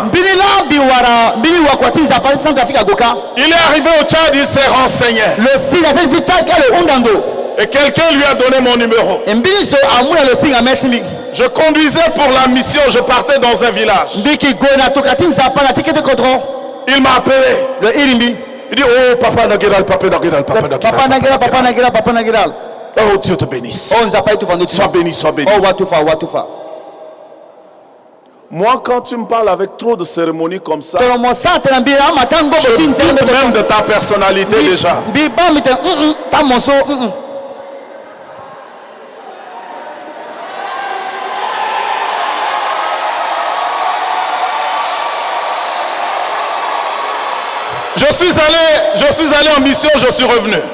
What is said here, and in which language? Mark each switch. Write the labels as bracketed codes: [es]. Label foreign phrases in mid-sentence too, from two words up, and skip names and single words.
[fr] Il est arrivé au Tchad, il s'est renseigné. Et quelqu'un lui a donné mon numéro. Je conduisais pour la mission, je partais dans un village. Il m'a appelé. Il dit, oh papa Nagiral, papa Nagiral, papa Nagiral. Papa Nagiral, papa Nagiral, papa Nagiral. Oh Dieu te bénisse. Sois béni, sois béni. Moi, quand tu me parles avec trop de cérémonies comme ça, je doute même de ta personnalité déjà. Je suis allé en mission, je suis revenu.